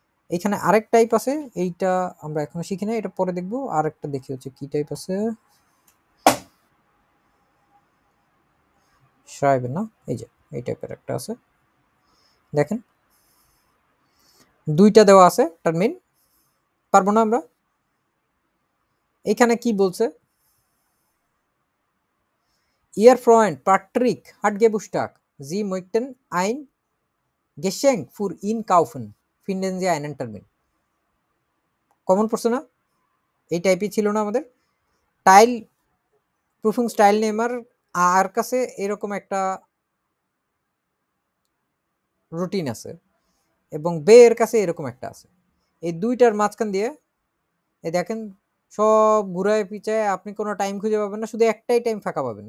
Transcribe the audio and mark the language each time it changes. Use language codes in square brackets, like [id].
[bn] এখানে আরেক টাইপ আছে, এইটা আমরা এখনো শিখি না, এটা পরে দেখবো। আরেকটা দেখি হচ্ছে কি টাইপ আছে, সারাইবেন না, এই যে এই টাইপের একটা আছে, দেখেন দুইটা দেওয়া আছে টার্মিন। পারবো না আমরা? [de] এখানে কি বলছে, Ihr Freund Patrick hat Geburtstag. Sie möchten ein Geschenk für ihn kaufen. Finden Sie einen Termin. [bn] Common পড়ছে না? এই টাইপই ছিল না আমাদের টাইল প্রুফিং স্টাইল নেমার আর কাছে এরকম একটা রুটিন আছে এবং বে এর কাছে এরকম একটা আছে। এই দুইটার মাঝখান দিয়ে এই দেখেন সব ঘুরায় পিছায় আপনি কোনো টাইম খুঁজে পাবেন না, শুধু একটাই টাইম ফাঁকা পাবেন।